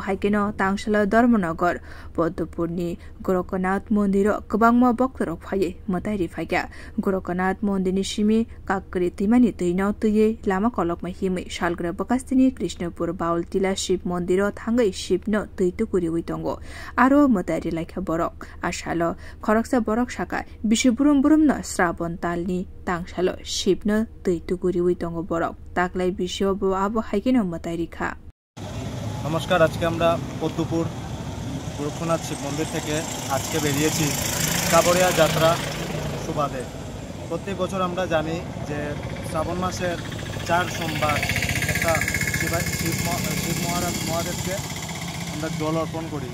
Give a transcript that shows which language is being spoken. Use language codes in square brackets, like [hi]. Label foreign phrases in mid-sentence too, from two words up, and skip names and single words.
[trp] haikeno tangsal Dharmanagar Padmapurni Gorakhnath mandir gobangma bhaktarok phaye matari phaiga Gorakhnath mandirni simi kakari timani dainao taiyoi lama kalakma himai salgra bakastini Krishnapur Baultila Shiv mandir thangoi Shivno daitukuri uitango aro matari laikha borok ashal kharaksa borok saka burum burum no Shraban talni tangsalo Shivno daitukuri uitango borok taklai bishoi abo haikeno matarikha. [bn] নমস্কার, আজ কে আমরা পদ্মপুর গোরক্ষনাথ শিব মন্দির থেকে আজকে বেরিয়েছি কাবড়িয়া যাত্রা সুবাদে। প্রত্যেক বছর আমরা জানি যে শ্রাবণ মাসের 4 সোমবার একটা শিব মহাদেবকে আমরা জল অর্পণ করি।